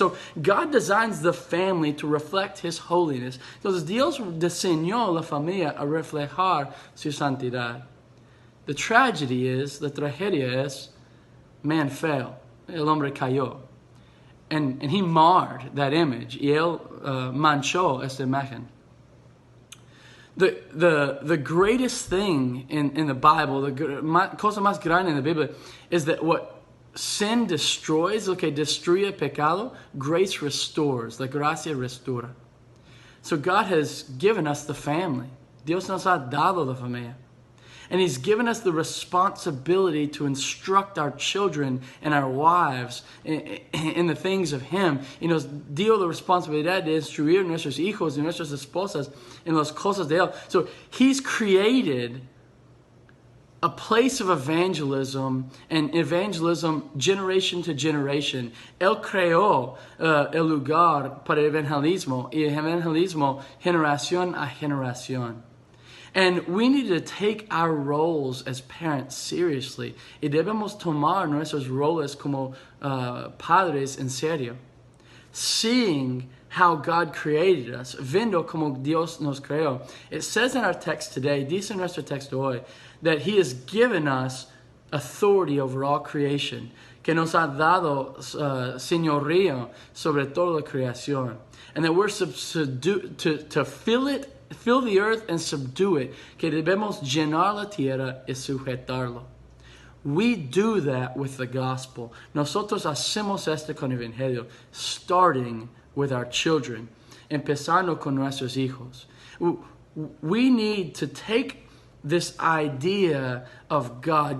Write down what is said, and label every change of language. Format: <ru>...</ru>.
<en>So God designs the family to reflect His holiness.</en> <es>Entonces Dios diseñó la familia a reflejar su santidad.</es> <en>The tragedy is,</en> <es>la tragedia es,</es> <en>man fell,</en> <es>el hombre cayó.</es> <en>And He marred that image.</en> <es>Y Él manchó esta imagen.</es> <en>The greatest thing in the Bible,</en> <es>la cosa más grande en la Biblia,</es> <en>is that what sin destroys,</en> <es>lo que destruye pecado,</es> <en>grace restores.</en> <es>La gracia restaura.</es> <en>So God has given us the family.</en> <es>Dios nos ha dado la familia.</es> <en>And He's given us the responsibility to instruct our children and our wives in the things of Him.</en> <es>Y nos dio la responsabilidad de instruir nuestros hijos y nuestras esposas en las cosas de Él.</es> <en>So He's created a place of evangelism, and evangelism generation to generation.</en> <es>Él creó el lugar para el evangelismo, y el evangelismo generación a generación.</es> <en>And we need to take our roles as parents seriously.</en> <es>Y debemos tomar nuestros roles como padres en serio.</es> <en>Seeing how God created us,</en> <es>viendo como Dios nos creó.</es> <en>It says in our text today,</en> <es>dice en nuestro texto hoy,</es> <en>that He has given us authority over all creation,</en> <es>que nos ha dado señorío sobre toda la creación,</es> <en>and that we're to fill the earth and subdue it,</en> <es>que debemos llenar la tierra y sujetarlo.</es> <en>We do that with the gospel.</en> <es>Nosotros hacemos esto con el evangelio,</es> <en>starting with our children,</en> <es>empezando con nuestros hijos.</es> <en>We need to take this idea of God.</en>